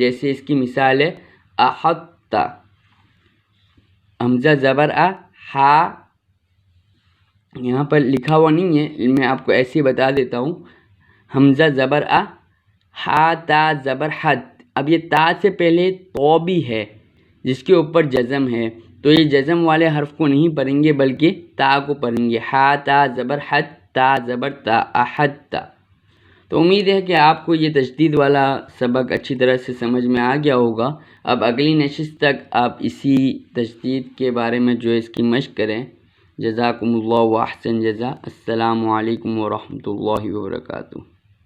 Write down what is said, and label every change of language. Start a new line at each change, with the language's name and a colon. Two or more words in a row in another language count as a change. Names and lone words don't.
Urdu: جیسے اس کی مثال ہے احط، حمزہ زبر آ، ہا، یہاں پر لکھا ہوا نہیں ہے، میں آپ کو ایسے بتا دیتا ہوں. حمزہ زبر آ، ہا تا زبر حد. اب یہ تا سے پہلے تو بھی ہے جس کے اوپر جزم ہے، تو یہ جزم والے حرف کو نہیں پڑھیں گے بلکہ تا کو پڑھیں گے. ہا تا زبر حد، تا زبر تا، احد تا. تو امید ہے کہ آپ کو یہ تشدید والا سبق اچھی طرح سے سمجھ میں آ گیا ہوگا. اب اگلی نشست تک آپ اسی تشدید کے بارے میں جو ہے اس کی مشق کریں.
Arabic: جزاکم اللہ و احسن جزا. السلام علیکم ورحمۃ اللہ وبرکاتہ.